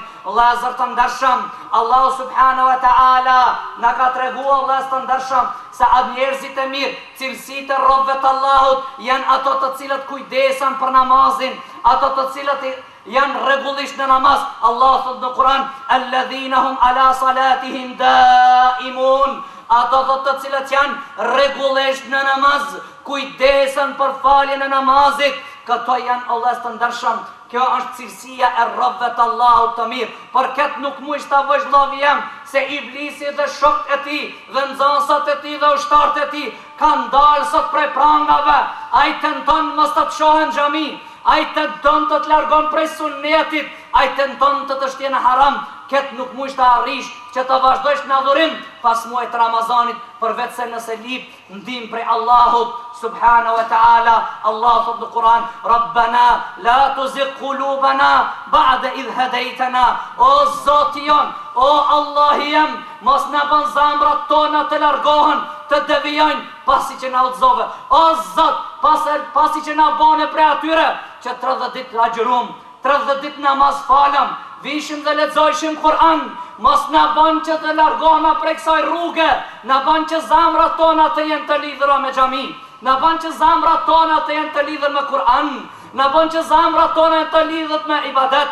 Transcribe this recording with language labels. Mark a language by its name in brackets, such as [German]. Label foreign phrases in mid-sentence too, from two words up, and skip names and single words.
[Albanian] Vëllezër të ndershëm, Allah [Arabic] سبحانه وتعالى [Albanian] na ka treguar vëllezër të ndershëm se atë njerëzit e mirë, cilësitë e robëve të Allahut janë ato të cilët kujdesen për namazin, ato të cilët janë rregullisht në namaz. Allah thot në Kur'an, [Arabic] الذين هم على صلاتهم دائمون. [Albanian] Ato të cilët janë rregullisht në namaz, kujdesen për faljen e namazit, këto janë Allah të ndershëm. Kjo është cilësia e robëve të Allahut të mirë. Për këtë nuk mund ta vësh vëllavi jam, se iblisi dhe shokët e tij, dhe nxënësat e tij dhe ushtarët e tij kanë dalë sot prej prangave. Ai tenton mos të shohën xhami, ai tenton të largon prej sunnetit, ai tenton të shtjë në haram. këtë nuk mund të arrish që të vazhdojsh në adhurim pas muajit Ramazanit, përveç se nëse lip ndihmë prej Allahut [Arabic] سبحانه وتعالى. [Albanian] Allah thot në Kur'an: [Arabic] ربنا لا تزغ قلوبنا بعد إذ هديتنا. [Albanian] O Zoti jon, o Allahi jem, mos na bën zamrat tona të largohen, të devijojnë pasi që na udhëzove. O Zot, pasi që na bone prej atyre që 30 ditë agjërum, 30 ditë namaz falëm, vishim dhe lexojshim Kur'an, mos na bën që të largohemi prej kësaj rruge, na bën që zamrat tona të jenë të lidhura me xhami, na bën që zamrat tona të jenë të lidhura me Kur'an, na bën që zamrat tona të lidhet me ibadet.